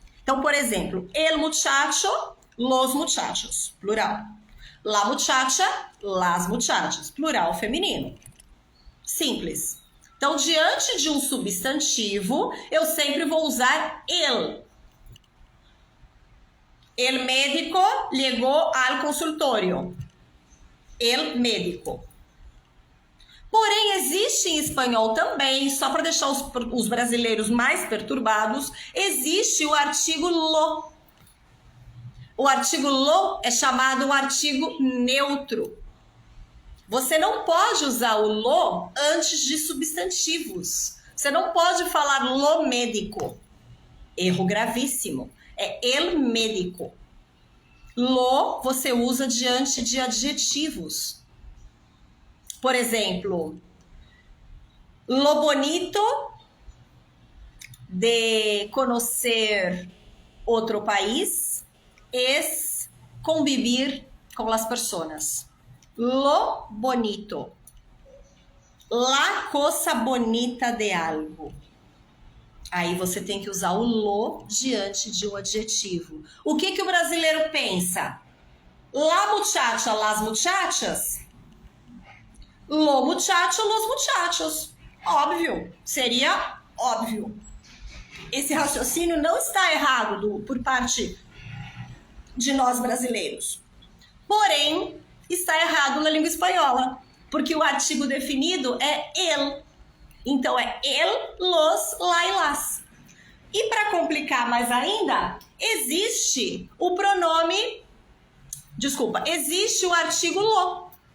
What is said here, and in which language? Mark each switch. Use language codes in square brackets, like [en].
[pt] Então, por exemplo, [es] el muchacho, los muchachos, [pt] plural. [es] La muchacha, las muchachas, [pt] plural feminino. Simples. Então, diante de um substantivo, eu sempre vou usar el. [es] El médico llegó al consultorio. El médico. [pt] Porém, existe em espanhol também, só para deixar os brasileiros mais perturbados, existe o artigo lo. O artigo lo é chamado um artigo neutro. Você não pode usar o lo antes de substantivos. Você não pode falar lo médico. Erro gravíssimo. É el médico. Lo você usa diante de adjetivos. Por exemplo, [es] lo bonito de conocer outro país es convivir con las personas. Lo bonito. La cosa bonita de algo. [pt] Aí você tem que usar o lo diante de um adjetivo. O que o brasileiro pensa? [es] La muchacha, las muchachas? Lo muchacho, los muchachos. [pt] Óbvio. Seria óbvio. Esse raciocínio não está errado por parte de nós brasileiros. Porém, está errado na língua espanhola. Porque o artigo definido é el. Então, é el, los, la e las. E para complicar mais ainda, existe o pronome... Desculpa, existe o artigo lo.